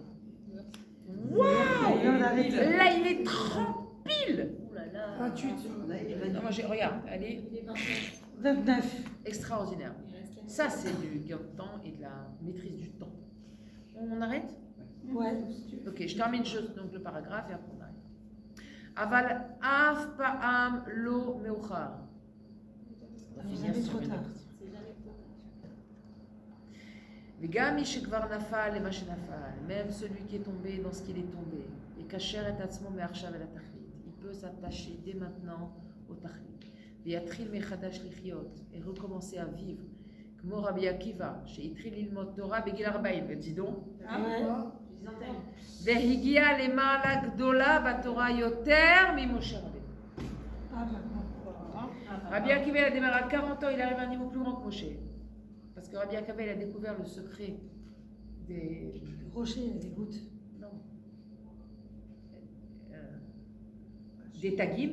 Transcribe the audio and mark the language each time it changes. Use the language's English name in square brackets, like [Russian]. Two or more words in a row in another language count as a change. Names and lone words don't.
[French] Waouh! Là il est 30 pile. Ouh là là. 28. Non, moi, regarde, elle est 29. extraordinaire. Ça, c'est du gain de temps et de la maîtrise du temps. On arrête? Ouais. Ok, je termine juste donc le paragraphe et après on arrête. [Hebrew] אבל אף פעם לא מאוחר. [French] On va finir Jamais sur trop une tard. note. [Hebrew] וגם מי שכבר נפל למה שנפל, [French] même celui qui est tombé dans ce qu'il est tombé, et kasher et [Hebrew] עצמו מעכשיו אל התכלית, [French] il peut s'attacher dès maintenant au תכלית, [Hebrew] ויתחיל מחדש לחיות, [French] et recommencer à vivre, [Hebrew] כמו רבי עקיבא, שהתחיל ללמוד תורה בגיל 40, [French] dis donc, Ah ouais. [Hebrew] והגיע למעלה גדולה בתורה יותר ממשה רבנו. [French] Ah, maintenant. Rabbi Akiva, il a démarré à 40 ans, il arrive à un niveau plus grand que Moshe. Parce que Rabbi Akiva, il a découvert le secret des... Rocher, des gouttes. Non. Des tagim.